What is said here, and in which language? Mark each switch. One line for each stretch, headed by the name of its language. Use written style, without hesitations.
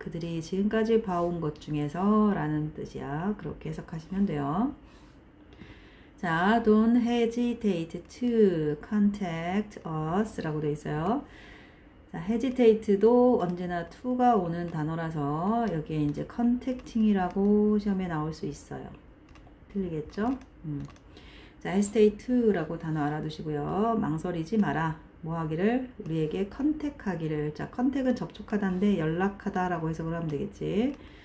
Korean: 그들이 지금까지 봐온 것 중에서 라는 뜻이야. 그렇게 해석하시면 돼요. 자,
English: don't hesitate to contact us
Korean: 라고 되어 있어요. 자, hesitate도 언제나 to가 오는 단어라서 여기에 이제 contacting이라고 시험에 나올 수 있어요. 틀리겠죠? 자, hesitate to라고 단어 알아두시고요. 망설이지 마라. 뭐 하기를? 우리에게 컨택하기를. 자, 컨택은 접촉하다인데 연락하다라고 해석을 하면 되겠지.